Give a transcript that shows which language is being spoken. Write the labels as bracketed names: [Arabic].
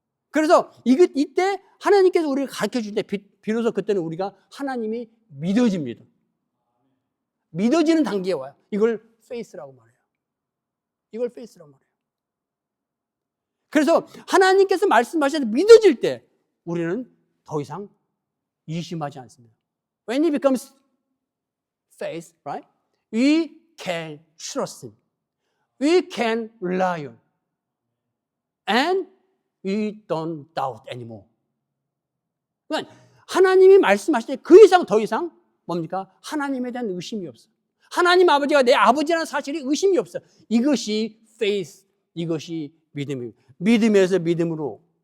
[Korean] 그래서 이때 하나님께서 우리를 가르쳐 줄 때 비로소 그때는 우리가 하나님이 믿어집니다. 믿어지는 단계에 와요. 이걸 faith라고 말해요. 이걸 faith라고 말해요. 그래서 하나님께서 말씀하셔서 믿어질 때 우리는 더 이상 의심하지 않습니다. [English] When it becomes faith, right? We can trust Him. We can rely on. And we don't doubt anymore. [Korean] 그러니까 하나님이 말씀하실 때 그 이상 더 이상 뭡니까? 하나님에 대한 의심이 없어요. 하나님 아버지가 내 아버지라는 사실이 의심이 없어요. 이것이 faith, 이것이 믿음입니다. 믿음에서 믿음으로.